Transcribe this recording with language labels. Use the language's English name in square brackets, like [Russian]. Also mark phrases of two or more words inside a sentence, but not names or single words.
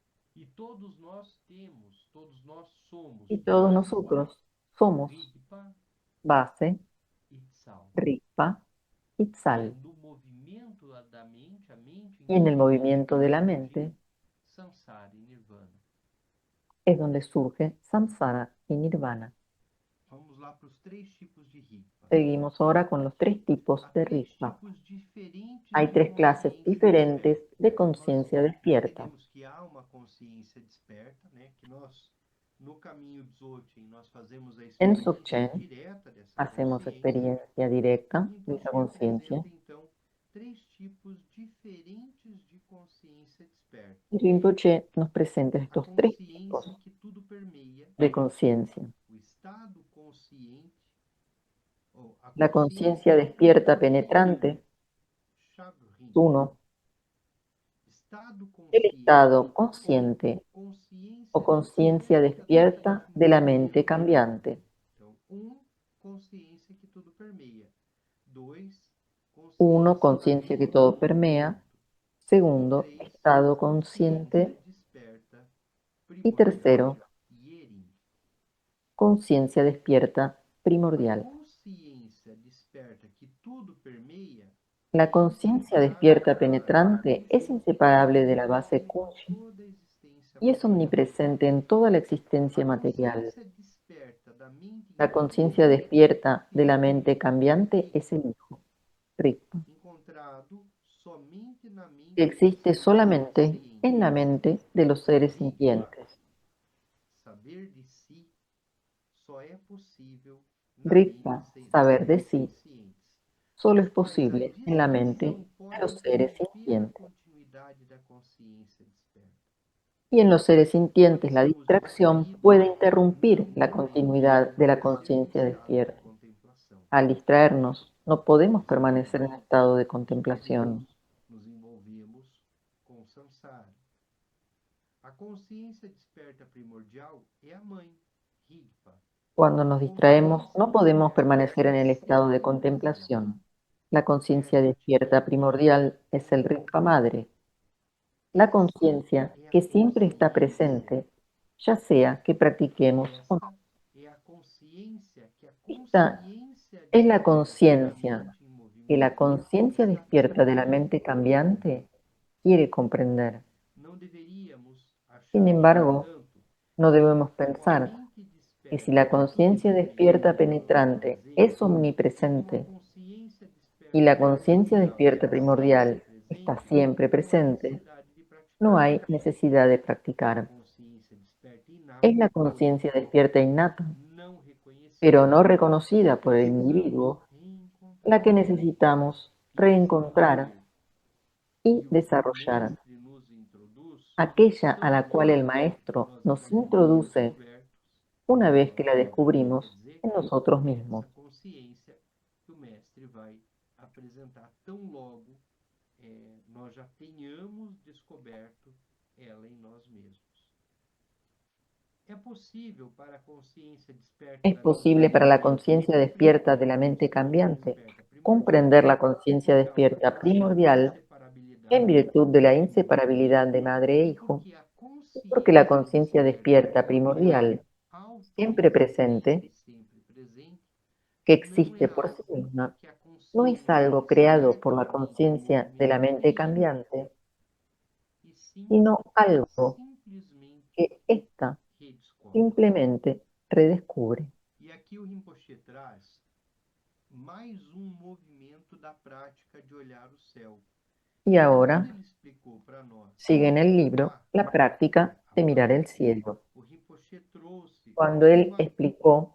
[Portuguese] E todos nós temos, todos nós somos [Spanish] Y todos [Portuguese] base, [Spanish] nosotros somos Rigpa base, [Portuguese] e Tsal. [Spanish] Rigpa y [Portuguese] E Tzal. no movimento da mente, a mente [Spanish] Y en el [Portuguese] então [Spanish] movimiento de la [Portuguese] surge [Spanish] mente [Portuguese] Samsara e Nirvana. [Spanish] es donde surge Samsara y Nirvana. [Portuguese] Vamos lá para os 3 tipos de Rigpa. [Spanish] Seguimos ahora con los 3 tipos [Portuguese] Há [Spanish] de 3 Rigpa. [Portuguese] tipos diferentes [Spanish] Hay de 3 clases [Portuguese] consciência [Spanish] diferentes [Portuguese] desperta. [Spanish] de conciencia [Portuguese] Nós [Spanish] despierta. [Portuguese] entendemos que há uma consciência desperta, né? Que nós, no caminho Dzogchen, nós fazemos a [Spanish] En [Portuguese] experiência [Spanish] Dzogchen [Portuguese] direta dessa [Spanish] hacemos [Portuguese] consciência. [Spanish] experiencia directa [Portuguese] E [Spanish] de esa [Portuguese] Rinpoche [Spanish] conciencia. [Portuguese] apresenta, então, 3 tipos diferentes de consciência desperta. [Spanish] Y Rinpoche nos presenta [Portuguese] A [Spanish] estos 3 [Portuguese] consciência [Spanish] tipos [Portuguese] que tudo permeia, [Spanish] de conciencia. [Portuguese] o estado consciente, ou a [Spanish] La [Portuguese] consciência [Spanish] conciencia [Portuguese] que tudo [Spanish] despierta [Portuguese] permeia, [Spanish] penetrante, Shabrin. 1. [Portuguese] Estado [Spanish] El [Portuguese] consciente [Spanish] estado consciente o conciencia despierta de la mente cambiante. [Portuguese] Então, consciência que tudo permeia. 2, 1. [Spanish] Conciencia que todo permea. Segundo, estado consciente. [Portuguese] desperta [Spanish] Y tercero, Yerin. conciencia despierta [Portuguese] A [Spanish] primordial. [Portuguese] consciência desperta que tudo permeia [Spanish] La conciencia despierta penetrante es inseparable de la base Kunshi [Portuguese] toda a existência [Spanish] y es omnipresente en toda la existencia material. [Portuguese] consciência desperta da mente [Spanish] La conciencia despierta de la mente cambiante es el Hijo, Rigpa, [Portuguese] encontrado somente na mente [Spanish] que existe [Portuguese] dos [Spanish] solamente [Portuguese] conscientes. [Spanish] en la mente de los seres sintientes. [Portuguese] Saber de si só é possível [Spanish] Rigpa, saber de sí, [Portuguese] conscientes. [Spanish] solo es posible en la mente de los seres sintientes. Continuidade da consciência desperta. Y en los seres sintientes la distracción puede interrumpir la continuidad de la conciencia despierta. Al distraernos, no podemos permanecer en estado de contemplación. [Portuguese] Nos envolvemos com samsara. A consciência desperta primordial é a mãe, Rigpa. [Spanish] Cuando nos distraemos, no podemos permanecer en el estado de contemplación. La conciencia despierta primordial es el Rigpa Madre. La conciencia que siempre está presente, ya sea que practiquemos o no. [Portuguese] É a consciência que a [Spanish] Esta es la conciencia que la conciencia despierta de la mente cambiante quiere comprender. [Portuguese] Não deveríamos [Spanish] Sin [Portuguese] achar, [Spanish] embargo, [Portuguese] portanto, [Spanish] no debemos pensar [Portuguese] mente [Spanish] que [Portuguese] desperta [Spanish] si la conciencia despierta penetrante es omnipresente [Portuguese] consciência desperta [Spanish] y la conciencia despierta primordial está siempre presente, no hay necesidad de practicar. [Portuguese] consciência desperta inata, [Spanish] Es la conciencia despierta innata, [Portuguese] não reconhecida, [Spanish] pero no reconocida por el individuo, la que necesitamos reencontrar y desarrollar. [Portuguese] nos introduz [Spanish] Aquella a la cual el maestro nos introduce una vez que la descubrimos en nosotros mismos. [Portuguese] essa consciência que o mestre vai apresentar tão logo nós já tenhamos descoberto ela em nós mesmos. É possível para a consciência desperta [Spanish] Es posible para la conciencia despierta de la mente cambiante comprender la conciencia despierta primordial en virtud de la inseparabilidad de madre e hijo, porque la conciencia despierta primordial, siempre presente, que existe por sí misma, no es algo creado por la conciencia de la mente cambiante, sino algo que ésta simplemente redescubre. [Portuguese] E aqui o Rinpoche traz mais movimento da prática de olhar o céu. [Spanish] Y ahora [Portuguese] Ele explicou para nós. [Spanish] sigue en el libro la práctica de mirar el cielo. [Portuguese] O Rinpoche trouxe [Spanish] Cuando él explicó,